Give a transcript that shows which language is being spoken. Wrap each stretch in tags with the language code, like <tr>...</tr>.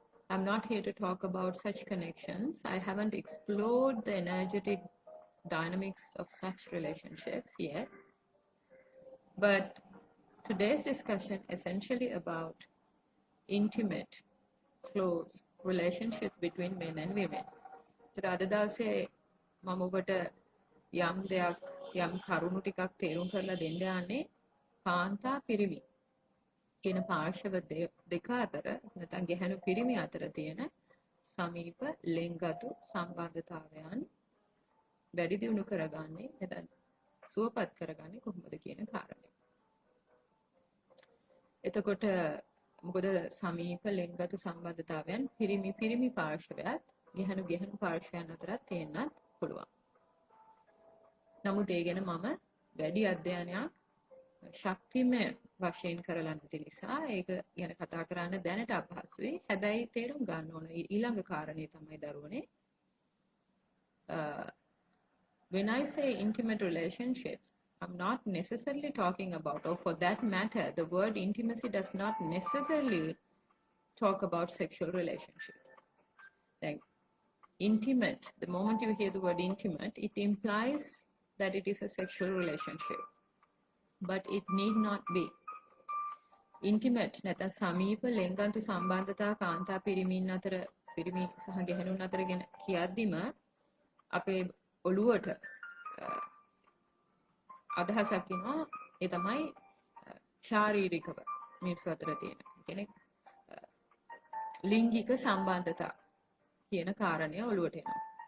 <en>I'm not here to talk about such connections. I haven't explored the energetic dynamics of such relationships yet. But today's discussion essentially about intimate, close relationships between men and women.</en> <si>අද දවසේ මම ඔබට යම් දෙයක් යම් කරුණු ටිකක් තේරුම් කරලා දෙන්න යන්නේ කාන්තා පිරිමි කියන පාර්ශව දෙක අතර නැත්නම් ගැහැණු පිරිමි අතර තියෙන සමීප ලෙන්ගතු සම්බන්ධතාවයන් වැඩි දියුණු කරගන්නේ නැත්නම් සුවපත් කරගන්නේ කොහොමද කියන කාරණය. එතකොට මොකද සමීප ලෙන්ගතු සම්බන්ධතාවයන් පිරිමි පාර්ශවයත් ගැහැණු පාර්ශවයන් අතරත් තියෙන්නත් පුළුවන්. නමුත් ඒ ගැන මම වැඩි අධ්‍යයනයක් ශක්තිමය වශයෙන් කරලා නැති නිසා ඒක ගැන කතා කරන්න දැනට අපහසුයි. හැබැයි තේරුම් ගන්න ඕන ඊළඟ කාරණේ තමයි දරුවනේ.</si> <en>When I say intimate relationships, I'm not necessarily talking about, or for that matter, the word intimacy does not necessarily talk about sexual relationships. Like intimate, the moment you hear the word intimate, it implies that it is a sexual relationship. But it need not be.</en> <si>Intimate නැත්නම් සමීප ලෙන්ගන්තු සම්බන්ධතා කාන්තා පිරිමින් අතර පිරිමි සහ ගැහැණුන් අතර ගැන කියද්දිම අපේ ඔළුවට අදහසක් එනවා ඒ තමයි ශාරීරිකව මිනිස්සු අතර තියෙන කියන්නේ ලිංගික සම්බන්ධතා කියන කාරණය ඔළුවට එනවා.</si>